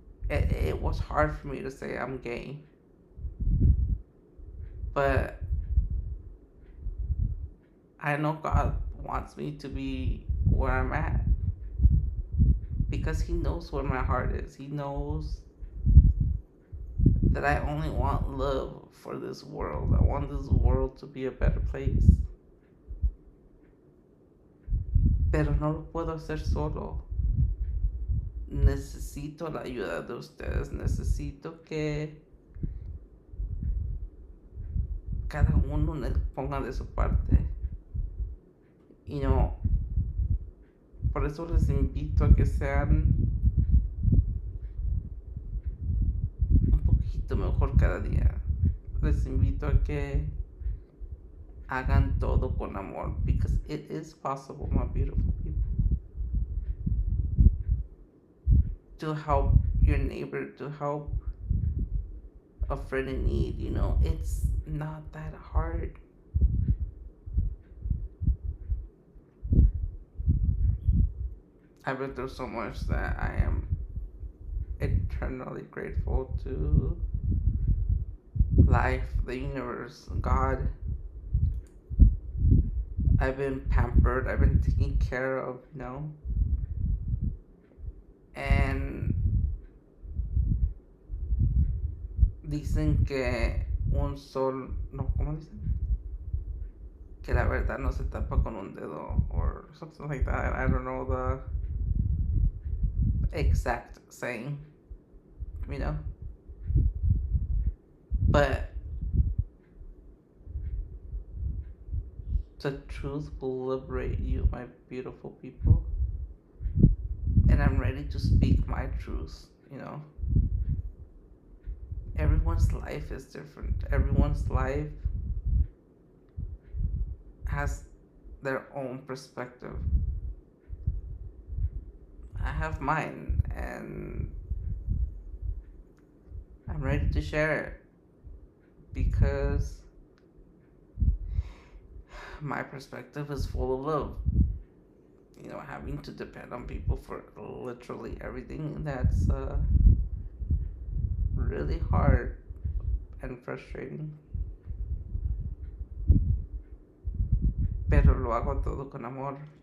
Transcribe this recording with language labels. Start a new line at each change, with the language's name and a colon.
English: It was hard for me to say I'm gay, but I know God wants me to be where I'm at because He knows where my heart is. He knows that I only want love for this world. I want this world to be a better place.
Spanish: Pero no lo puedo hacer solo. Necesito la ayuda de ustedes. Necesito que cada uno ponga de su parte. Y no, por eso les invito a que sean un poquito mejor cada día. Les invito a que hagan todo con amor,
English: because it is possible, my beautiful people, to help your neighbor, to help a friend in need. You know, it's not that hard. I've been through so much that I am eternally grateful to life, the universe, God. I've been pampered, I've been taken care of, you know.
Spanish: And dicen que un sol, no, ¿cómo dicen? Que la verdad no se tapa con un dedo,
English: or something like that. I don't know the exact saying, you know. But the truth will liberate you, my beautiful people. And I'm ready to speak my truth, you know. Everyone's life is different. Everyone's life has their own perspective. I have mine, and I'm ready to share it because my perspective is full of love. You know, having to depend on people for literally everything, that's really hard and frustrating.
Spanish: Pero lo hago todo con amor.